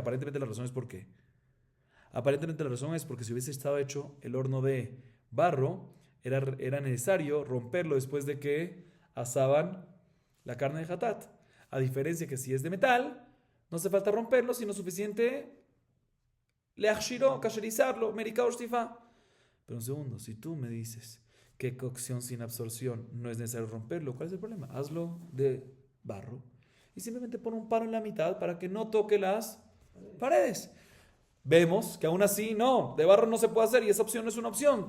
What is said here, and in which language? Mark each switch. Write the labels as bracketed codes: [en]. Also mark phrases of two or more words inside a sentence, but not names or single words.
[es] Aparentemente la razón es por qué. Aparentemente la razón es porque si hubiese estado hecho el horno de barro, era necesario romperlo después de que asaban la carne de hatat. A diferencia que si es de metal, no hace falta romperlo, sino suficiente leachshiro, kasherizarlo, [he] מריקה ושטיפה. [es] Pero un segundo, si tú me dices que cocción sin absorción no es necesario romperlo, ¿cuál es el problema? Hazlo de barro y simplemente pon un palo en la mitad para que no toque las paredes. Vemos que aún así, no, de barro no se puede hacer y esa opción no es una opción.